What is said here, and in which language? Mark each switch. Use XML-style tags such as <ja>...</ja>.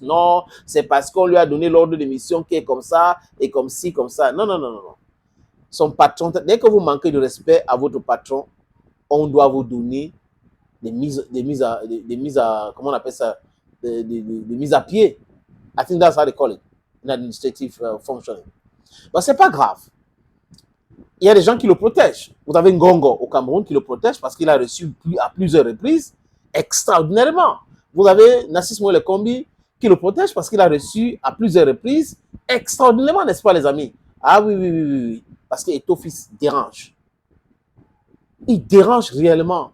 <fr>Non, c'est parce qu'on lui a donné l'ordre d'émission qui est comme ça, et comme ci, comme ça. Non, non, non, non. Son patron, dès que vous manquez de respect à votre patron, on doit vous donner des mises à comment on appelle ça, des mises à pied.</fr> <en>I think that's how they call it, in administrative functioning.</en> <fr>Bon, c'est pas grave. Il y a des gens qui le protègent. Vous avez Ngongo au Cameroun qui le protège parce qu'il a reçu à plusieurs reprises, extraordinairement. Vous avez Nassis Moele Kombi qui le protège parce qu'il a reçu à plusieurs reprises, extraordinairement, n'est-ce pas les amis? Ah oui, oui, oui, oui. Parce que Eto'o Fils dérange. Il dérange réellement.</fr>